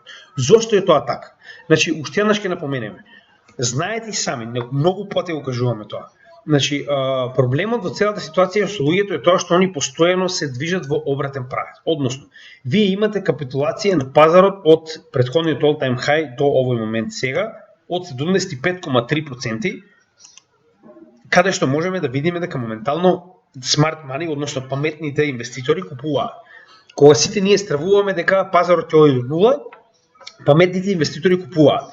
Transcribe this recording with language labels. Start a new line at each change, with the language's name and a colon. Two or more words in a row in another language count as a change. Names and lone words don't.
Macedonian: Зошто е тоа така? Значи, уште еднаш ќе напоменеме. Знаете и сами, многу пати го кажуваме тоа. Значи, проблемот во целата ситуација со луѓето е тоа што они постојано се движат во обратен правец. Односно, вие имате капитулација на пазарот од претходниот
English: all-time high
Macedonian: до овој момент сега од 75,3%, каде што можеме да видиме дека моментално
English: smart money,
Macedonian: односно паметните инвеститори купуваат. Кога сите ние стравуваме дека пазарот ќе оди до нула, паметните инвеститори купуваат.